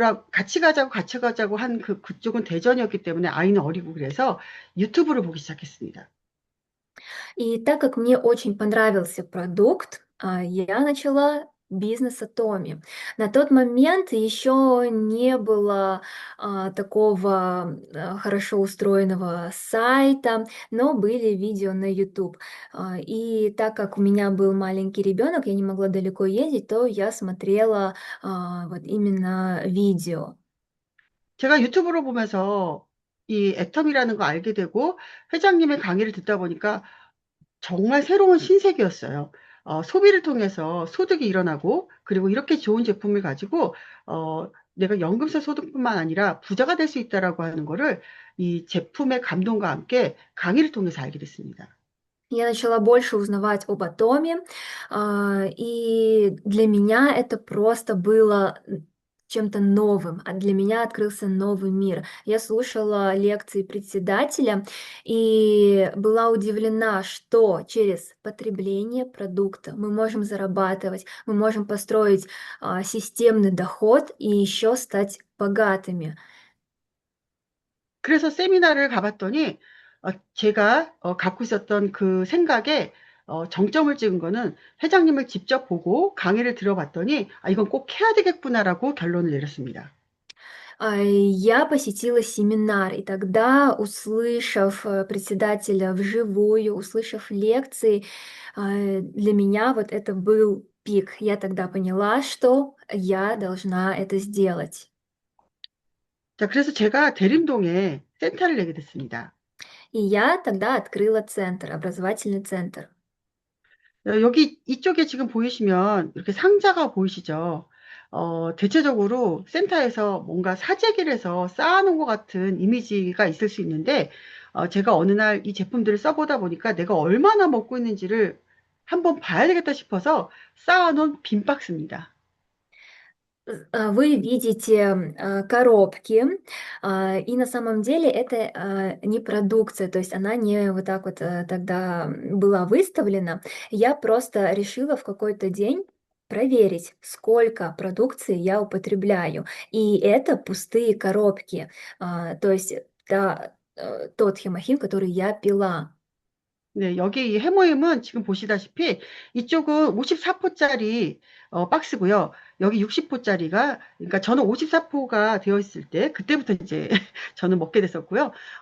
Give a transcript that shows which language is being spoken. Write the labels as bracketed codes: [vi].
[ko] 같이 가자고 한 그쪽은 대전이었기 때문에 아이는 어리고 그래서 유튜브를 보기 시작했습니다. [ru] И так как мне очень понравился продукт, я начала бизнес Атоми. На тот момент еще не было такого хорошо устроенного сайта, но были видео на YouTube. И так как у меня был маленький ребенок, я не могла далеко ездить, то я смотрела вот именно видео. [ko] 제가 유튜브로 보면서 이 애텀이라는 거 알게 되고 회장님의 강의를 듣다 보니까 정말 새로운 신세계였어요. 소비를 통해서 소득이 일어나고, 그리고 이렇게 좋은 제품을 가지고, 내가 연금세 소득뿐만 아니라 부자가 될 수 있다라고 하는 거를 이 제품의 감동과 함께 강의를 통해서 알게 됐습니다. [ru] Я начала больше узнавать об атоме, и для меня это просто было чем-то новым, а для меня открылся новый мир. Я слушала лекции председателя и была удивлена, что через потребление продукта мы можем зарабатывать, мы можем построить системный доход и еще стать богатыми. [ko] 그래서 세미나를 가봤더니, 제가 갖고 있었던 그 생각에 정점을 찍은 거는 회장님을 직접 보고 강의를 들어봤더니 아, 이건 꼭 해야 되겠구나라고 결론을 내렸습니다. [ru] Я посетила семинар, и тогда, услышав председателя вживую, услышав лекции, для меня вот это был пик. Я тогда поняла, что я должна это сделать. [ko] 자, 그래서 제가 대림동에 센터를 내게 됐습니다. [ru] И я тогда открыла центр, образовательный центр. [ko] 여기 이쪽에 지금 보이시면 이렇게 상자가 보이시죠? 대체적으로 센터에서 뭔가 사재기를 해서 쌓아놓은 것 같은 이미지가 있을 수 있는데, 제가 어느 날 이 제품들을 써보다 보니까 내가 얼마나 먹고 있는지를 한번 봐야 되겠다 싶어서 쌓아놓은 빈 박스입니다. [ru] Вы видите коробки, и на самом деле это не продукция, то есть она не вот так вот тогда была выставлена. Я просто решила в какой-то день проверить, сколько продукции я употребляю. И это пустые коробки, то есть тот хемохим, который я пила. [ko] 네, 여기 이 해모임은 지금 보시다시피 이쪽은 54포짜리 박스고요. 여기 60포짜리가, 그러니까 저는 54포가 되어 있을 때, 그때부터 이제 저는 먹게 됐었고요.